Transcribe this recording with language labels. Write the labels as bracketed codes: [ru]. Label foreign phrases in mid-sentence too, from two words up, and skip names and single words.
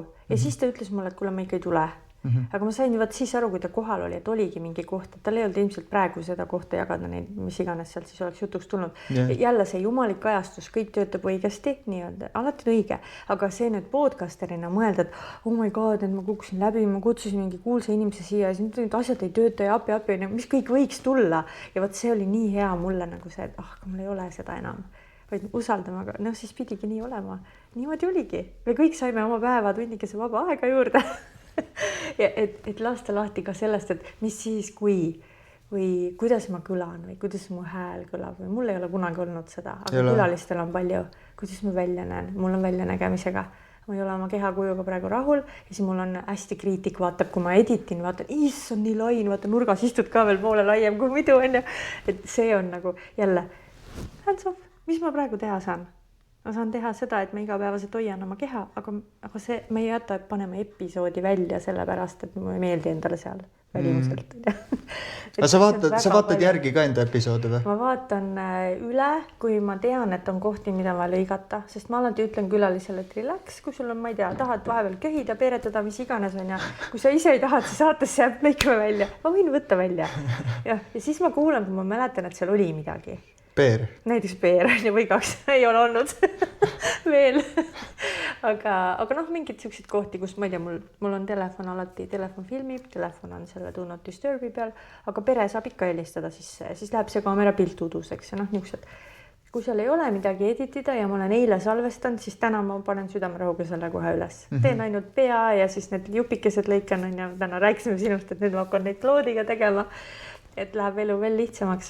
[et] Ja siis ta ütles mulle, et kuule, ma ikka ei tule. Aga ma sain siis aru, kui ta kohal oli, et oligi mingi koht, et tal ei olnud ilmselt praegu seda kohta jagada neid, mis iganes sealt siis oleks jutuks tulnud. Jälle see jumalik ajastus, kõik töötab õigesti, nii-öelda, alati on õige, aga see nüüd podcasterina mõelda, et [en] oh my god, [et] et ma kukkusin läbi, ma kutsusin mingi kuulsa inimese siia ja nüüd asjad ei tööta ja api, mis kõik võiks tulla. Ja võt see oli nii hea mulle nagu see, et mul ei ole seda enam. Vaid usaldama, aga siis pidigi nii olema. Niimoodi oligi. Me kõik saime oma päeva tunnikese vaba aega juurde. Ja et lasta lahti ka sellest, et mis siis või kuidas ma kõlan või kuidas mu hääl kõlab või mul ei ole kunagi olnud seda, aga külalistel on palju, kuidas ma välja näen, mul on väljanägemisega, ma ei ole oma kehakujuga praegu rahul ja siis mul on hästi kriitik, vaatab, kui ma editin, vaatan, on nii lain, vaata nurgas istud ka veel poole laiem kui muidu on ja et see on nagu jälle [en] hands off, [et] mis ma praegu teha saan? Ma saan teha seda, et ma igapäevaselt hoian oma keha, aga see, me ei jäta panema episoodi välja sellepärast, et ma ei meeldi endale seal välimuselt. Aga sa vaatad järgi ka enda episoodi või? Ma vaatan üle, kui ma tean, et on kohti, mida ma lõigata, sest ma alati ütlen külalisele, et relax, kui sul on, ma ei tea, tahad vahepeal köhida, peeretada, mis iganes on ja kui sa ise ei tahad, siis saatesse jääb lõikame välja. Ma võin võtta välja. Ja siis ma kuulan, kui ma mäletan, et seal oli midagi. Peer. Näiteks peer või 2 ei ole olnud veel. Aga mingid siuksed kohti, kus ma ei tea, mul on telefon alati, telefon filmib, telefon on selle [en] do not disturbi [et] peal, aga pere saab ikka helistada, siis läheb see kaamera pilt uduseks ja niisugused kui seal ei ole midagi editida ja ma olen eile salvestanud, siis täna ma panen südamerõhuga selle kohe üles. Teen ainult pea ja siis need jupikesed lõikan, on ja täna rääkisime sinust, et nüüd ma hakkan neid kloodiga tegema, et läheb elu veel lihtsamaks.